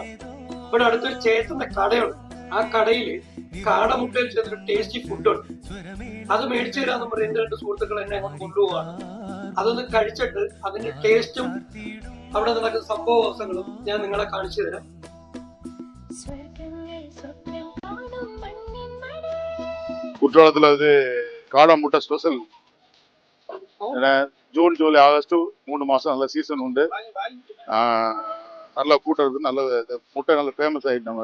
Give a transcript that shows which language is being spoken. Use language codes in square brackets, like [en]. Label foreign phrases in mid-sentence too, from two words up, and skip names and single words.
[ml] ഇവിടെ അടുത്തൊരു ചേട്ടന്റെ കടയുണ്ട്. ആ കടയിൽ കാടമുട്ടയിൽ ചേർത്തിട്ട് ടേസ്റ്റി ഫുഡുണ്ട്. അത് മേടിച്ചു തരാന്ന് പറഞ്ഞ് എന്റെ 2 സുഹൃത്തുക്കൾ എന്നെ അങ്ങോട്ട് കൊണ്ടുപോവാണ്. അതൊന്ന് കഴിച്ചിട്ട് അതിന്റെ ടേസ്റ്റും അവിടെ നടക്കുന്ന സംഭവങ്ങളും ഞാൻ നിങ്ങളെ കാണിച്ചു തരാം. [ta] குற்றாலத்தில் அது காடை முட்டை ஸ்பெஷல். ஜூன் ஜூலை ஆகஸ்ட் 3 மாதம் நல்ல சீசன் உண்டு. நல்லா கூட்டம் இருக்குது. நல்ல முட்டை நல்ல ஃபேமஸ் ஐட்டம்.